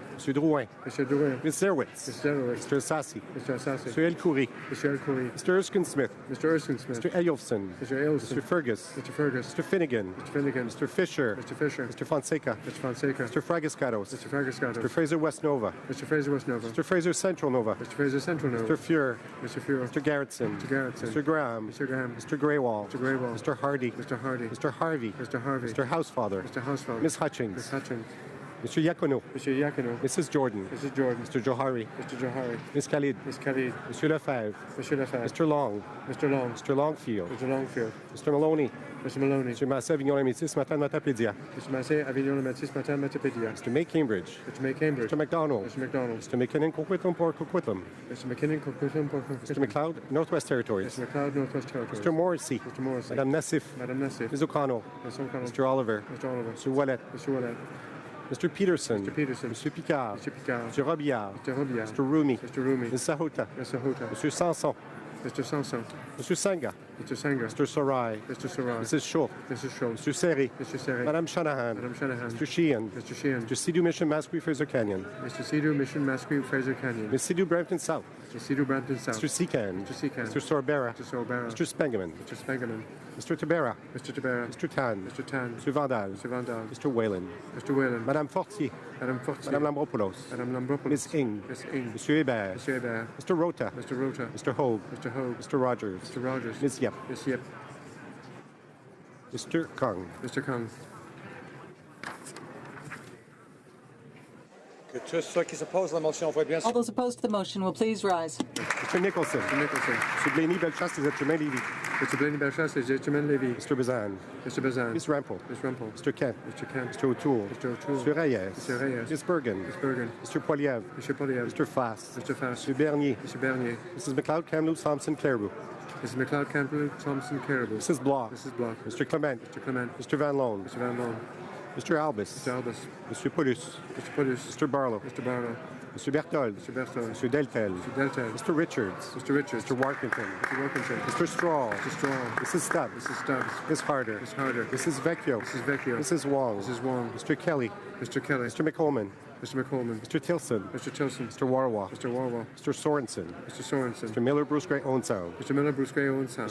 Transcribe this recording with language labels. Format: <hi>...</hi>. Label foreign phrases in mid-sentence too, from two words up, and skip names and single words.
<en>Mr. Drouin. Mr. Drouin. Ms. Zerwitz. Mr. Zerowitz. Mr. Sassi. Mr. Assassi. Mr. El Khoury. Mr. El Khoury. Mr. Erskine Smith. Mr. Erskine Smith. Mr. Eyolfson. Mr. Ailson. Mr. Fergus. Mr. Fergus. Mr. Finnegan. Mr. Finnegan. Mr. Fisher. Mr. Fisher. Mr. Fonseca. Mr. Fonseca. Mr. Fragiscatos. Mr. Fragiscato. Mr. Fraser West Nova. Mr. Fraser West Nova. Mr. Fraser Central Nova. Mr. Fraser Central Nova. Mr. Fuhr. Mr. Fuhrer. Mr. Garrettson. Mr. Garrettson. Mr. Graham. Mr. Graham. Mr. Greywall. Mr. Greywall. Mr. Hardy. Mr. Hardy. Mr. Harvey. Mr. Harvey. Mr. Housefather. Mr. Housefeld. Ms. Hutchings. Ms. Hutchins. Mr. Yacono. Mr. Yakino. Mrs. Jordan. Mrs. Jordan. Mr. Johari. Mr. Johari. Ms. Khalid. Ms. Khalid. Monsieur Lefebvre. Mr. Lefebvre. Mr. Long. Mr. Long. Mr. Longfield. Mr. Longfield. Mr. Maloney. Mr. Maloney. Mr. Massé, Avignon Lamitis, Matin Matapédia. Mr. Massé, Avignon le Métis, Matin Matapédia. Mr. May Cambridge. Mr. May Cambridge. Mr. McDonald. Mr. McDonald. Mr. McKinnon, Coquitlam, Port Coquitlam. Mr. McKinnon, Coquitlam, Mr. McLeod, Northwest Territories. Mr. McLeod, Northwest Territories. Mr. Morrissey. Mr. Morrissey. Madame Nassif. Madame Nassif. Ms. O'Connell. Ms. O'Connell. Mr. Oliver. Mr. Oliver. Mr. Wallet. Mr. Wallet. Mr. Peterson. Mr. Peterson. Mr. Picard. Mr. Picard. Mr. Robillard. Mr. Robillard. Mr. Rumi. Mr. Rumi. Ms. Sahota. Ms. Sahota. Mr. Sanson. Mr. Sanson. Mr. Sangha. Mr. Sanger. Mr. Sarai. Mr. Sarai. Mrs. Schultz. Mrs. Schultz. Mr. Seri. Mr. Seri. Madame Shanahan. Madame Shanahan. Mr. Sheehan. Mr. Sheehan. Mr. Sidhu Mission Masquee Fraser Canyon. Mr. Sidhu Mission Masquee Fraser Canyon. Ms. Sidhu Brampton South. Mr. Sidhu Brampton South. Mr. Secan. Mr. Secan. Mr. Sorbera. Mr. Sorbera. Mr. Spengeman. Mr. Spengeman. Mr. Tabera. Mr. Tabera. Mr. Tan. Mr. Tan. Mr. Vandal. Mr. Vandal. Mr. Whalen. Mr. Whalen. Madame Fortier. Madame Fortier. Madame Lambropoulos. Madame Lambropoulos. Ms. Ing. Miss Ing. Monsieur Hébert. Monsieur Hébert. Mr. Rota. Mr. Rota. Mr. Hogue. Mr. Hogue. Mr. Rogers. Mr. Rogers. Ms. Yep. Miss Yip. Mr. Kung. Mr. Kung.</en> <fr>Que tous ceux qui s'opposent à la motion voient bien.</fr> <en>All those opposed to the motion will please rise. Mr. Nicholson. Mr. Nicholson. Mr. Blaney Bellechasse, les Germain Levy. Mr. Blaney Bellechasse, les Germain Levy. Mr. Bazan. Mr. Bazan. Ms. Rempel. Ms. Rempel. Mr. Kent. Mr. Kent. Mr. O'Toole. Mr. O'Toole. Mr. Reyes. Mr. Reyes. Ms. Bergen. Ms. Bergen. Mr. Poiliev. Mr. Poliev. Mr. Fass. Mr. Fass. Mr. Bernier. Mr. Bernier. Mrs. McLeod, Kamloops, Thompson, Clairvaux. Mrs. McLeod, Campbell, Thompson, Caribou. Mrs. Block. Mrs. Block. Mr. Clement. Mr. Clement. Mr. Van Loan. Mr. Van Loan. Mr. Albus. Mr. Albus. Mr. Paulus. Mr. Paulus. Mr. Barlow. Mr. Barlow. Mr. Berthold. Mr. Berthold. Mr. Deltel. Mr. Deltel. Mr. Richards. Mr. Richards. Mr. Workington. Mr. Workington. Mr. Straw. Mr. Straw. Mrs. Stubbs. Mrs. Stubbs. Ms. Harder. Ms. Harder. Mrs. Vecchio. Mrs. Vecchio. Mrs. Wong. Mrs. Wong. Mr. Kelly. Mr. Kelly. Mr. McColman. Mr. McColman. Mr. Tilson. Mr. Tilson. Mr. Warwa. Mr. Warwa. Mr. Sorensen. Mr. Sorensen. Mr. Miller, Bruce Gray, Owen Sound. Mr. Miller, Bruce Gray, Owen Sound.</en>